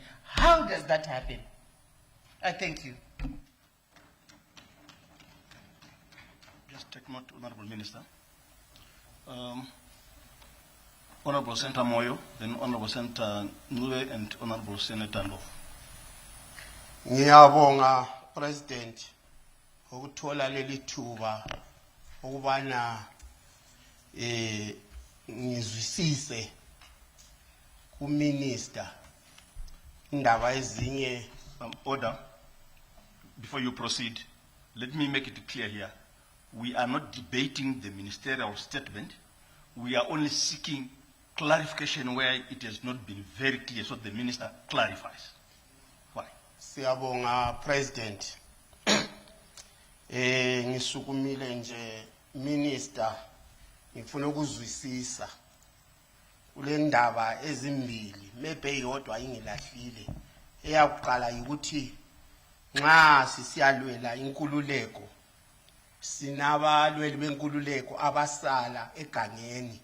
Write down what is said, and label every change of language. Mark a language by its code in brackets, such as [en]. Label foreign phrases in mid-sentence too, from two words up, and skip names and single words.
[en] How does that happen? I thank you. Just take note, Honorable Minister. Honorable Senator Moyo, then Honorable Senator Nube, and Honorable Senator Ndlovu. [nd] Ngiyabonga President ukuthola leli thuba ukubana ngizwisise ku minister indaba ezinye. [en] Order. Before you proceed, let me make it clear here. We are not debating the ministerial statement. We are only seeking clarification where it has not been very clear, so the minister clarifies. Why? [nd] Siyabonga President. Ngisukumile nje minister ngifuna ukuzwisisa kule ndaba ezimbili maybe yodwa ingilahlile. Eyakuqala ukuthi nxa sisiyalwela inkululeko sinabalweli benkululeko abasala egangeni.